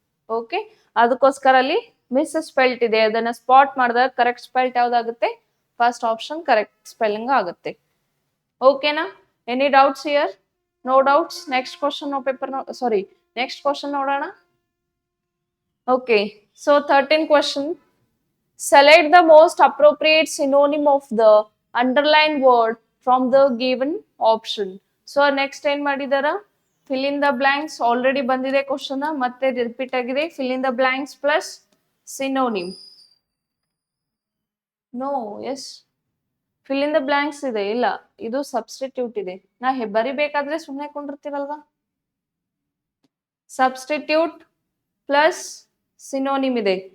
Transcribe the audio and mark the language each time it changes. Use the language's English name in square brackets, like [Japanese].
[Kannada] Okay, ಅದಕ್ಕೋಸ್ಕರ ಅಲ್ಲಿ miss spelt ಇದೆ, ಅದನ್ನ ಸ್ಪಾಟ್ ಮಾಡಿದಾಗ correct spelt ಯಾವ್ದಾಗುತ್ತೆ? [English] First option correct spelling ಆಗುತ್ತೆ. ಓಕೆನಾ? Any doubts here? No doubts? Next question paper, sorry next question [Kannada] ನೋಡೋಣ. [English] Okay, so 13 question. Select the most appropriate synonym of the underlined word from the given option. So next [Kannada] ಏನ್ ಮಾಡಿದಾರ? [English] fill in the blanks. Already ಬಂದಿದೆ question, ಮತ್ತೆ repeat ಆಗಿದೆ. fill in the blanks plus synonym. No, yes, fill in the blanks ಇದೆ. [Kannada] ಇಲ್ಲ, ಇದು [English] Substitute ಇದೆ. [Kannada] ನಾ ಬರಿಬೇಕಾದ್ರೆ ಸುಮ್ಮನೆ ಕೊಂಡಿರ್ತೀವಲ್ವಾ? ಸಬ್ಸ್ಟಿಟ್ಯೂಟ್ ಪ್ಲಸ್ ಸಿನೋನಿಮ್ ಇದೆ.